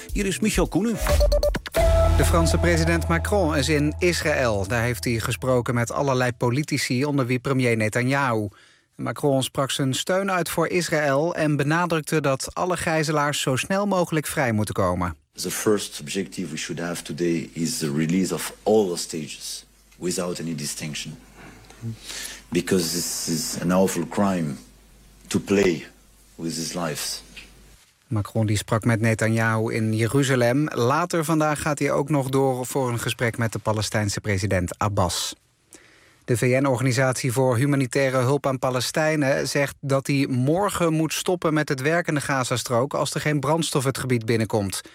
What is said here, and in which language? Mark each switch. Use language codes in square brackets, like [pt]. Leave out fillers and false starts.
[nl] Hier is Michel Koenen. De Franse president Macron is in Israël. Daar heeft hij gesproken met allerlei politici, onder wie premier Netanyahu. Macron sprak zijn steun uit voor Israël en benadrukte dat alle gijzelaars zo snel mogelijk vrij moeten komen. [en] The first objective we should have today is the release of all hostages without any distinction. Because this is an awful crime to play with these lives. [nl] Macron die sprak met Netanyahu in Jeruzalem. Later vandaag gaat hij ook nog door voor een gesprek met de Palestijnse president Abbas. De VN-organisatie voor humanitaire hulp aan Palestijnen zegt dat hij morgen moet stoppen met het werk in de Gazastrook als er geen brandstof het gebied binnenkomt.